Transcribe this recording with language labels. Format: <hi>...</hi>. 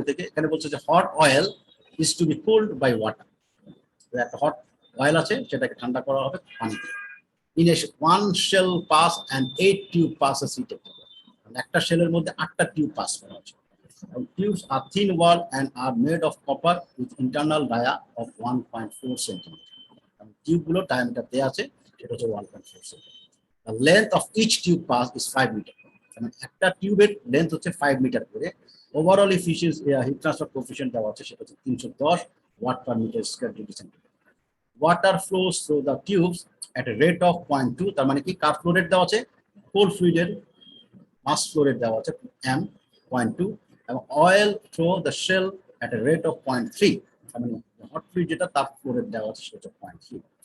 <bn>এখানে বলছে যে</bn> <en>Hot oil is to be cooled by water.</en> <bn>একটা হট অয়েল আছে, সেটাকে ঠান্ডা করা হবে পানি দিয়ে।</bn> <en>In a 1 shell pass and 8 tube passes heat.</en> <bn>একটা শেলের মধ্যে 8টা টিউব পাস করা হচ্ছে।</bn> <en>Tubes are thin wall and are made of copper with internal dia of 1.4 centimeter.</en> <bn>Tube গুলো ডায়ামিটার দেয়া আছে সেটা হচ্ছে 1.4 centimeter.</bn> <en>The length of each tube pass is 5 meter.</en> <bn>মানে একটা টিউবের লেন্থ হচ্ছে 5 মিটার করে। Overall efficiency heat transfer coefficient দেওয়া আছে সেটা হচ্ছে 310 watt per metre square degree centigrade.</bn> <en>Water flows through the tubes at a rate of 0.2,</en> <bn>তার মানে কি কার ফ্লো রেট দেওয়া আছে, কোল্ড ফ্লুইডের মাস ফ্লো রেট দেওয়া আছে m 0.2 এবং</bn> <en>oil through the shell at a rate of 0.3,</en> <bn>তার মানে হট ফ্লুইড যেটা তার ফ্লো রেট দেওয়া আছে সেটা 0.3.</bn>